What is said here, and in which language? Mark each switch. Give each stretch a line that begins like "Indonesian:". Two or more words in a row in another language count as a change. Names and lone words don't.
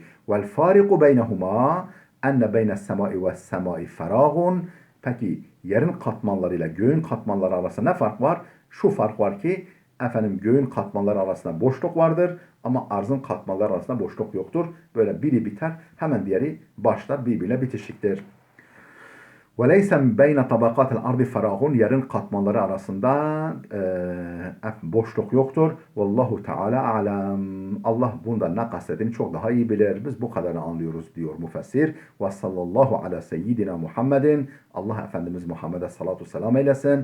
Arabic: والفرق بينهما أن بين السماء والسماء فراغ.
Turkish: Peki yerin katmanlarıyla göğün katmanları arasında ne fark var? Şu fark var ki efendim göğün katmanları arasında boşluk vardır ama arzın katmanları arasında boşluk yoktur. Böyle biri biter, hemen diğeri başlar, birbirine bitişiktir.
Arabic: وَلَيْسَ بَيْنَ طَبَقَاتِ الْاَرْضِ فَرَاغٌ
Turkish: Yerin katmanları arasında boşluk yoktur.
Arabic: والله تعالى أعلم.
Turkish: Allah bundan ne kastedin çok daha iyi bilir. Biz bu kadarını anlıyoruz diyor müfessir.
Arabic: وصلى الله على سيدنا محمد.
Turkish: Allah Efendimiz Muhammed'e salatu selam eylesin.